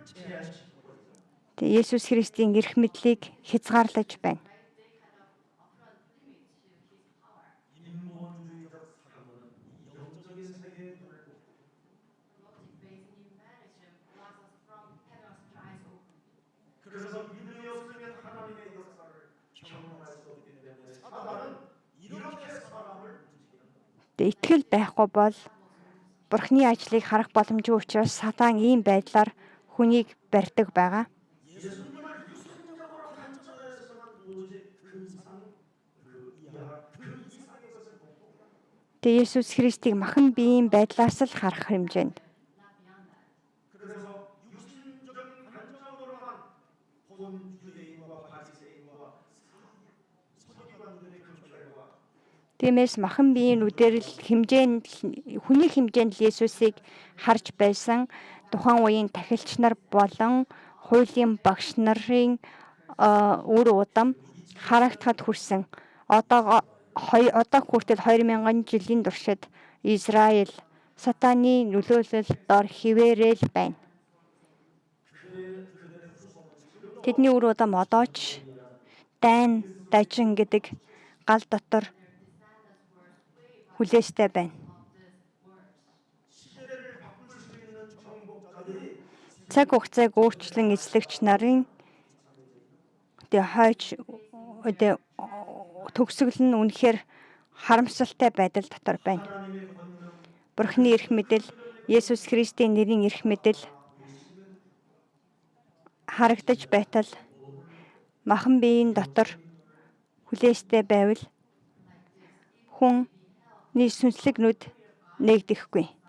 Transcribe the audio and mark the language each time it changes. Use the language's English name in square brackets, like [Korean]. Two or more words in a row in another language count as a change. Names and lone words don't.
[Mongolian] Тэгээ Есүс Христийн эрх мэдлийг хязгаарлаж байна. [Korean] 인본주의적 사고는 이 영적인 세계에 눈을 꼽고 그래서 믿음이 없으면 하나님의 역사를 경험할 수 없기 때문에 사단은 이렇게 사람을 움직이는 거예요. [Mongolian] Тэгээ итгэл байхгүй бол Бурхны ажлыг харах боломжгүй учраас Сатан ийм байдлаар хүнийг барьдаг байгаа. [Korean] 예수님을 유선적으로 관점에서만 도저히 그 이상 그 이하 그 이상의 것을 못 보고 [Mongolian] Тэгээ Есүс Христийг махан биеийн байдлаас л харах хэмжээнд. [Korean] 그래서 육신적인 관점으로만 본 유대인과 바리새인과 서기관들의 그 결과 [Mongolian] Тиймээс махан биеийн үдээр л хэмжээнд хүний хэмжээнд л Есүсийг харж байсан тухайн үеийн тахилч нар болон хуулийн багш нарын үр удам харагдахад хүрсэн. Одоо хүртэл 2000 жилийн туршид Израиль Сатаны нөлөөлөл дор хിവэрэл байна. Тэдний үр удам одоо ч дайн дажин гэдэг гал дотор хүлээстэй байна. [Korean] 시대를 바꿀 수 있는 정복자들이 [Mongolian] Цаг хугацааг өөрчлөн эзлэгч нарын хойч төгсгөл нь үнэхээр харамсалтай байдал дотор байна. [Korean] 하나님의 권능 [Mongolian] Бурхны эрх мэдэл, Есүс Христийн нэрийн эрх мэдэл харагдаж байтал махан биеийн дотор хүлээстэй байвал хүний сүнслэг нүд нэгдэхгүй.